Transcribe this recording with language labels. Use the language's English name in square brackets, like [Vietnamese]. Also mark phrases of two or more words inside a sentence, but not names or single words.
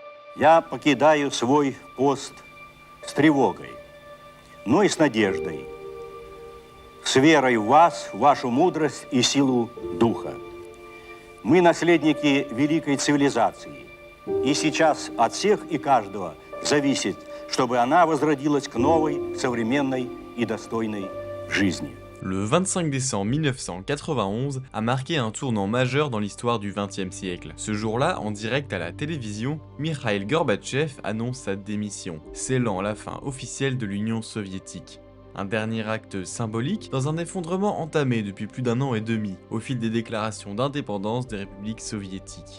[Russian] Я покидаю свой пост с тревогой, но и с надеждой, с верой в вас, в вашу мудрость и силу духа. Мы наследники великой цивилизации, и сейчас от всех и каждого зависит, чтобы она возродилась к новой, современной и достойной жизни. [French] Le 25 décembre 1991 a marqué un tournant majeur dans l'histoire du XXe siècle. Ce jour-là, en direct à la télévision, Mikhaïl Gorbatchev annonce sa démission, scellant la fin officielle de l'Union soviétique. Un dernier acte symbolique dans un effondrement entamé depuis plus d'un an et demi, au fil des déclarations d'indépendance des républiques soviétiques.